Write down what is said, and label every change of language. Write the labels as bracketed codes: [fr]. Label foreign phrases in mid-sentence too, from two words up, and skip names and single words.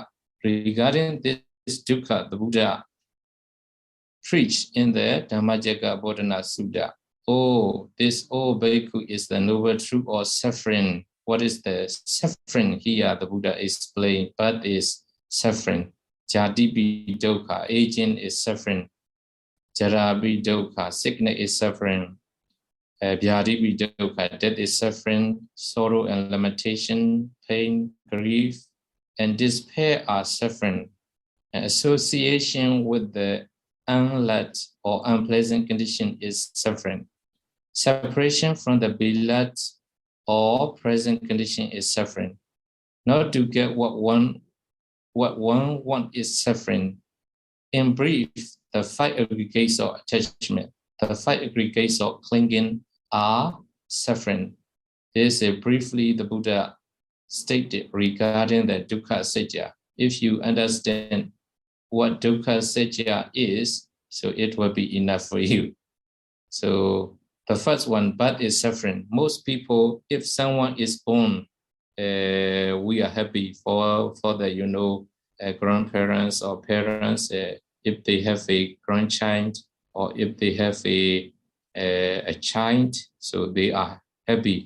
[en] Regarding this dukkha, the Buddha preached in the Dhammacakkappavattana Sutta. Oh, this bhikkhu is the noble truth or suffering. What is the suffering here? The Buddha explained, birth is suffering. [pi] Jatipi dukkha, [en] aging is suffering. [pi] Jarapi dukkha, [en] sickness is suffering. [pi] Vyadipi dukkha, [en] death is suffering. Sorrow and lamentation, pain, grief, and despair are suffering. And association with the unloved or unpleasant condition is suffering. Separation from the beloved or present condition is suffering. Not to get what one wants is suffering. In brief, the 5 aggregates of attachment, the 5 aggregates of clinging are suffering. This is briefly the Buddha stated regarding the [pi] dukkha satya. [en] If you understand what [pi] dukkha satya [en] is, so it will be enough for you. So the first one, birth is suffering. Most people, if someone is born, we are happy for the grandparents or parents. If they have a grandchild or if they have a child, so they are happy.